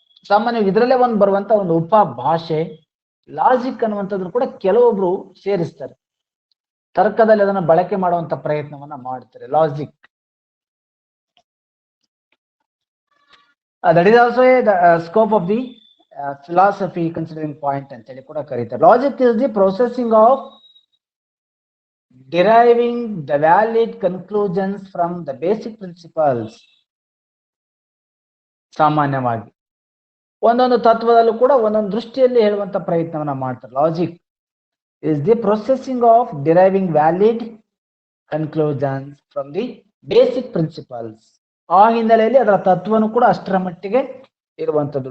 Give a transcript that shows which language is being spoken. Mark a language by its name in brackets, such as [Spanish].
[Kannada] ಸಾಮಾನ್ಯ ಇದರಲ್ಲೇ ಬರುವಂತ ಒಂದು ಉಪ ಭಾಷೆ ಲಾಜಿಕ್ ಅನ್ನುವಂಥದ್ದು ಕೂಡ ಕೆಲವೊಬ್ರು ಸೇರಿಸ್ತಾರೆ, ತರ್ಕದಲ್ಲಿ ಅದನ್ನ ಬಳಕೆ ಮಾಡುವಂತ ಪ್ರಯತ್ನವನ್ನ ಮಾಡ್ತಾರೆ. [English] logic that is also scope of the philosophy considering point [Kannada] ಅಂತ ಹೇಳಿ ಕೂಡ ಕರೀತಾರೆ. [English] logic is the processing of deriving the valid conclusions from the basic principles [Kannada] ಸಾಮಾನ್ಯವಾಗಿ ಒಂದೊಂದು ತತ್ವದಲ್ಲೂ ಕೂಡ ಒಂದೊಂದು ದೃಷ್ಟಿಯಲ್ಲಿ ಹೇಳುವಂತ ಪ್ರಯತ್ನವನ್ನ ಮಾಡ್ತಾರೆ. [English] Logic is the processing of deriving valid conclusions from the basic principles. [Kannada] ಆ ಹಿನ್ನೆಲೆಯಲ್ಲಿ ಅದರ ತತ್ವನು ಕೂಡ ಅಷ್ಟರ ಮಟ್ಟಿಗೆ ಇರುವಂತದ್ದು.